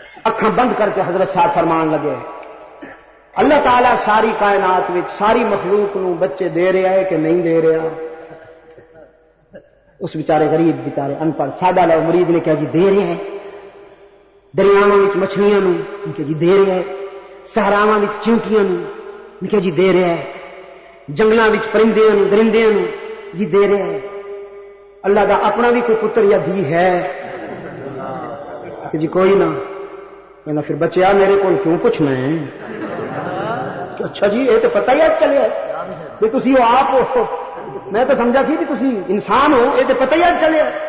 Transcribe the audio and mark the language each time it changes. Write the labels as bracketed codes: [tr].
[pa] اکھاں بند کر کے حضرت صاحب فرمان لگے اللہ تعالیٰ ساری کائنات وچ ساری مخلوق نو بچے دے رہا ہے کہ نہیں دے رہا. [ur] اس بیچارے غریب بیچارے ان پڑھ سادہ لو مرید نے کہا جی دے رہے ہیں. [pa] دریاواں وچ مچھلیاں نو کہ جی دے رہا ہے، صحراواں وچ چیونٹیاں نو کہ جی دے رہا ہے، جنگلاں وچ پرندیاں نو درندیاں نو جی دے رہا ہے. اللہ دا اپنا بھی کوئی پتر یا دھی ہے کہ جی کوئی نہ. میں پھر بچیا میرے کو کیوں پوچھنا ہے؟ اچھا جی یہ تو پتہ ہی آج چلے کہ تسی ہو آپ ہو، میں تو سمجھا سی کہ تسی انسان ہو، یہ تو پتہ ہی آج چلے.